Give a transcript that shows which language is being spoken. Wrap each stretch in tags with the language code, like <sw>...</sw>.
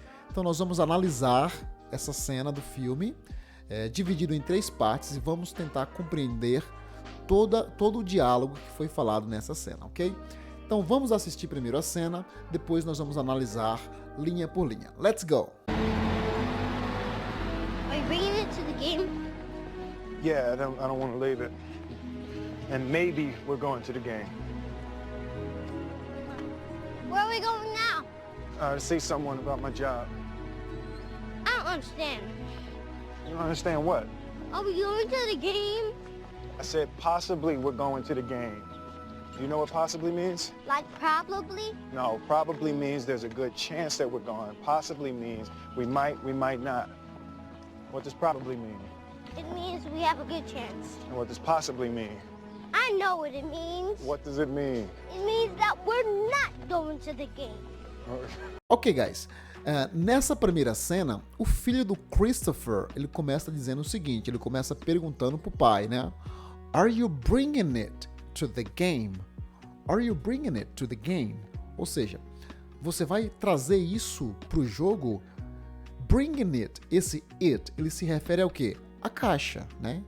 <pt>Então, nós vamos analisar essa cena do filme, dividido em 3 partes, e vamos tentar compreender todo o diálogo que foi falado nessa cena, ok? Então, vamos assistir primeiro a cena, depois nós vamos analisar linha por linha.</pt> <en>Let's go! Are you bringing it to the game? Yeah, I don't want to leave it. And maybe we're going to the game. Where are we going now? To see someone about my job. I don't understand. You don't understand what? Are we going to the game? I said possibly we're going to the game. Do you know what possibly means? Like probably? No, probably means there's a good chance that we're going. Possibly means we might not. What does probably mean? It means we have a good chance. And what does possibly mean? I know what it means. What does it mean? It means that we're not going to the game. Ok, guys.</en> <pt>Nessa primeira cena, o filho do Christopher, ele começa dizendo o seguinte, ele começa perguntando pro pai, né?</pt> <en>Are you bringing it to the game? Are you bringing it to the game?</en> <pt>Ou seja, você vai trazer isso pro jogo?</pt> <en>Bringing it,</en> <pt>esse it, ele se refere ao quê? A caixa, né?</pt>